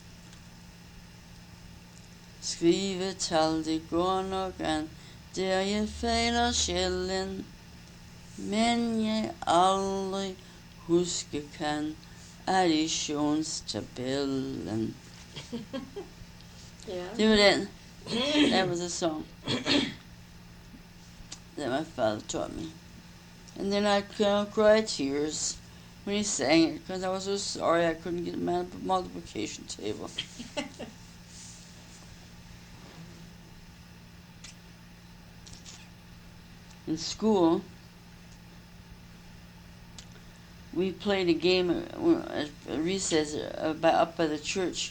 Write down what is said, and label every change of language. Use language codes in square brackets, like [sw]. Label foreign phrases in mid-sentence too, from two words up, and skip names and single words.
[da] Skrivetal, det går nok an, der jeg fejler sjældent, men jeg aldrig huske kan additionstabellen. [en] Yeah. [da] Det var den. [en] That was a song that my father taught me. And then I cried tears when he sang it because I was so sorry I couldn't get my multiplication table. In school, we played a game at recess up by the church.